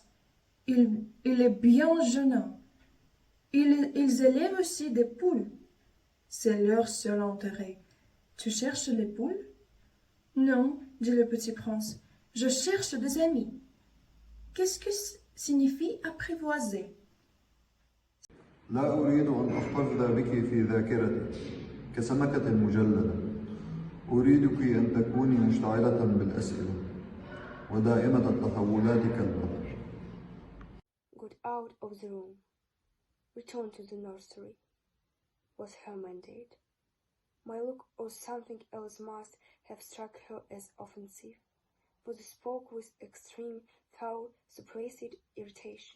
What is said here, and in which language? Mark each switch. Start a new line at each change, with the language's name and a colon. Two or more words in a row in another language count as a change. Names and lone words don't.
French: Il est bien jeune. Ils élèvent aussi des poules. C'est leur seul intérêt. Tu cherches les poules? Non, dit le petit prince. Je cherche des amis. Qu'est-ce que signifie apprivoiser?
Arabic: لا أريد أن أحتفظ بك في ذاكرتي كسمكة مجلدة. أريدك أن تكوني مشتعلة بالأسئلة ودائمة التحولات كالبحر.
English: Got out of the room. Returned to the nursery. Was her mandate. My look or something else must have struck her as offensive, for she spoke with extreme, foul, suppressed irritation.